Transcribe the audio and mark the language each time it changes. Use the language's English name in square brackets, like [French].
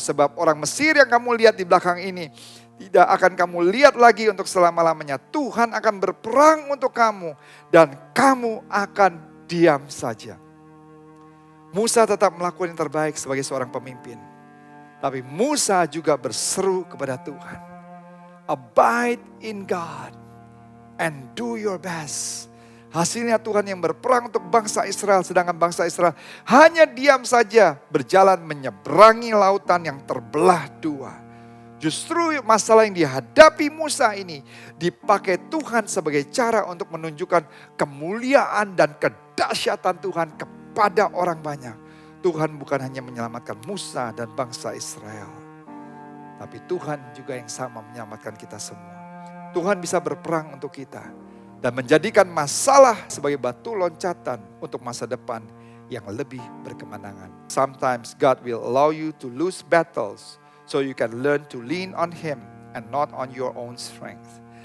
[Indonesian] Sebab orang Mesir yang kamu lihat di belakang ini tidak akan kamu lihat lagi untuk selama-lamanya. Tuhan akan berperang untuk kamu dan kamu akan diam saja. Musa tetap melakukan yang terbaik sebagai seorang pemimpin. Tapi Musa juga berseru kepada Tuhan. [English] Abide in God and do your best. [Indonesian] Hasilnya Tuhan yang berperang untuk bangsa Israel. Sedangkan bangsa Israel hanya diam saja berjalan menyeberangi lautan yang terbelah dua. Justru masalah yang dihadapi Musa ini dipakai Tuhan sebagai cara untuk menunjukkan kemuliaan dan kedahsyatan Tuhan kepada orang banyak. Tuhan bukan hanya menyelamatkan Musa dan bangsa Israel. Tapi Tuhan juga yang sama menyelamatkan kita semua. Tuhan bisa berperang untuk kita. Dan menjadikan masalah sebagai batu loncatan untuk masa depan yang lebih berkemenangan. [English] Sometimes God will allow you to lose battles so you can learn to lean on Him and not on your own strength.